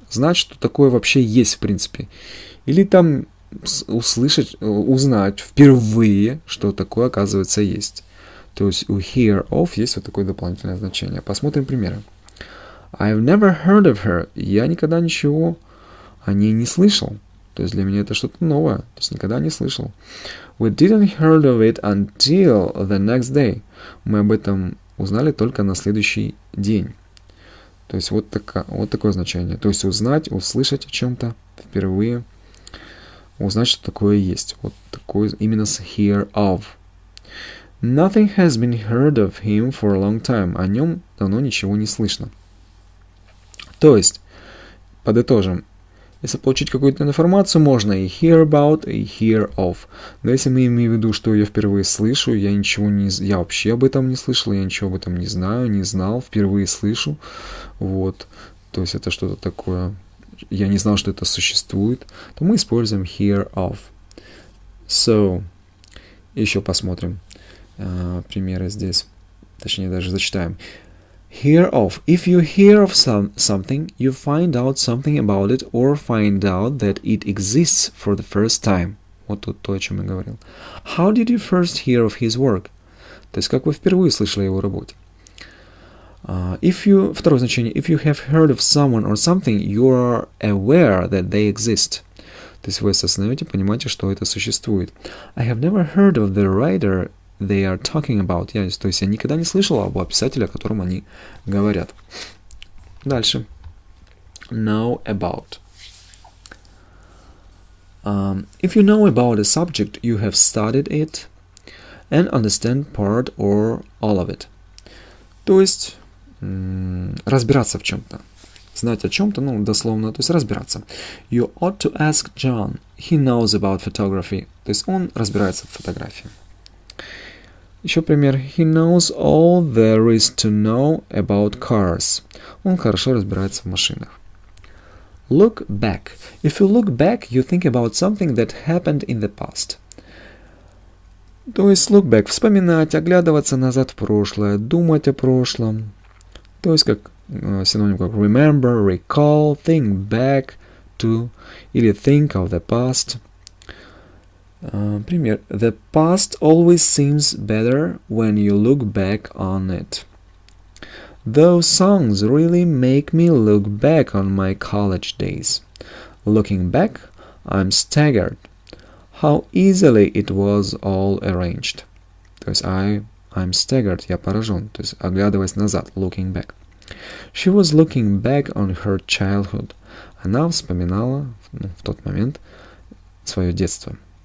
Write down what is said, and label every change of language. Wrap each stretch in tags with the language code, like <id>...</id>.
<ru>Знать, что такое вообще есть в принципе. Или там услышать, узнать впервые, что такое оказывается есть. То есть у hear of есть вот такое дополнительное значение. Посмотрим примеры.</ru> <en>I've never heard of her.</en> <ru>Я никогда ничего о ней не слышал. То есть для меня это что-то новое. То есть никогда не слышал.</ru> <en>We didn't heard of it until the next day.</en> <ru>Мы об этом узнали только на следующий день. То есть вот такое значение. То есть узнать, услышать о чем-то впервые. Узнать, что такое есть. Вот такое именно с hear of.</ru> <en>Nothing has been heard of him for a long time.</en> <ru>О нем давно ничего не слышно. То есть, подытожим, если получить какую-то информацию, можно и hear about, и hear of. Но если мы имеем в виду, что я впервые слышу, я вообще об этом не слышал, я ничего об этом не знаю, не знал, впервые слышу, вот, то есть это что-то такое, я не знал, что это существует, то мы используем hear of. So, еще посмотрим примеры здесь, точнее даже зачитаем.</ru> <en>Hear of. If you hear of something, you find out something about it or find out that it exists for the first time.</en> <ru>Вот тут то, о чем я говорил.</ru> <en>How did you first hear of his work?</en> <ru>То есть, как вы впервые слышали о его работе. Второе значение.</ru> <en>If you have heard of someone or something, you are aware that they exist.</en> <ru>То есть, вы осознаете, понимаете, что это существует.</ru> <en>I have never heard of the writer they are talking about.</en> <ru>То есть я никогда не слышал об писателе, о котором они говорят. Дальше. Know about.</ru> <en>If you know about a subject, you have studied it and understand part or all of it.</en> <ru>То есть разбираться в чем-то. Знать о чем-то, дословно, то есть разбираться.</ru> <en>You ought to ask John. He knows about photography.</en> <ru>То есть он разбирается в фотографии. Еще пример.</ru> <en>He knows all there is to know about cars.</en> <ru>Он хорошо разбирается в машинах.</ru> <en>Look back. If you look back, you think about something that happened in the past.</en> <ru>То есть</ru> <en>look back.</en> <ru>Вспоминать, оглядываться назад в прошлое, думать о прошлом. То есть как синоним как remember, recall, think back to или think of the past. Пример.</ru> <en>The past always seems better when you look back on it. Those songs really make me look back on my college days. Looking back, I'm staggered. How easily it was all arranged.</en> <ru>То есть</ru> <en>I'm staggered,</en> <ru>я поражен. То есть оглядываясь назад, looking back.</ru> <en>She was looking back on her childhood.</en> <ru>Она вспоминала в тот момент свое детство.</ru>